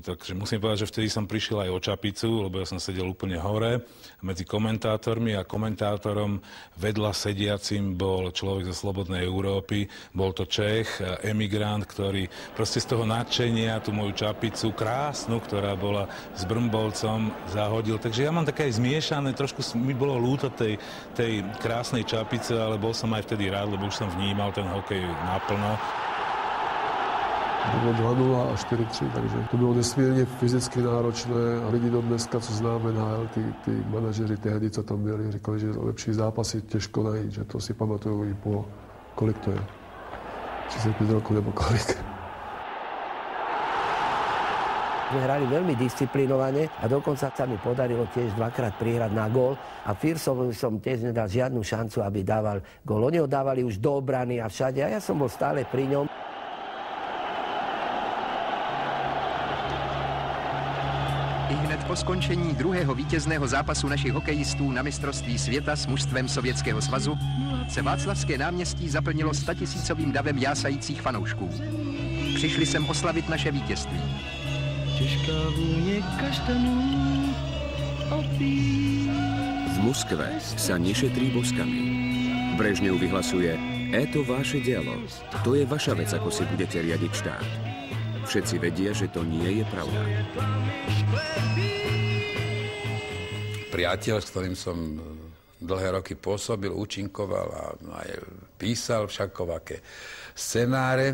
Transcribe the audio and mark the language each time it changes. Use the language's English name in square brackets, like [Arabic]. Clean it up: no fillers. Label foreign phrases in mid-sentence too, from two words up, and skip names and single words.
[Slovak] Takže musím povedať, že vtedy som prišiel aj o čapicu, lebo ja som sedel úplne hore medzi komentátormi a komentátorom vedľa sediacim bol človek zo Slobodnej Európy, bol to Čech, emigrant, ktorý proste z toho nadšenia tú moju čapicu krásnu, ktorá bola s Brmbolcom, zahodil. Takže ja mám také aj zmiešané, trošku mi bolo ľúto tej krásnej čapice, ale bol som aj vtedy rád, lebo už som vnímal ten hokej naplno. [Czech] Bylo 2-0 a 4-3, takže to bylo nesmírně fyzicky náročné a lidi do dneska, co známe NHL, ty manažeři tehdy, co tam byli, říkali, že lepší zápasy těžko najít, že to si pamatuju i po, kolik to je, 35 rokov nebo kolik. [Slovak] My hrali veľmi disciplinovane a dokonca sa mi podarilo tiež dvakrát prihrať na gól a Firsovi som tiež nedal žiadnu šancu, aby dával gól. Oni ho dávali už do obrany a všade a ja som bol stále pri ňom. [Czech] Ihned po skončení druhého vítězného zápasu našich hokejistů na mistrovství světa s mužstvem Sovětského svazu se Václavské náměstí zaplnilo 100 000 davem jásajících fanoušků. Přišli sem oslavit naše vítězství. Těžká vůně kaštanů opí. [Slovak] V Moskve sa nešetrí boskami. Brežnev vyhlasuje, to vaše dielo. To je vaša vec, ako si budete riadiť štát. Všetci vedia, že to nie je pravda. Priateľ, s ktorým som dlhé roky pôsobil, účinkoval a aj písal všakovaké scenáre.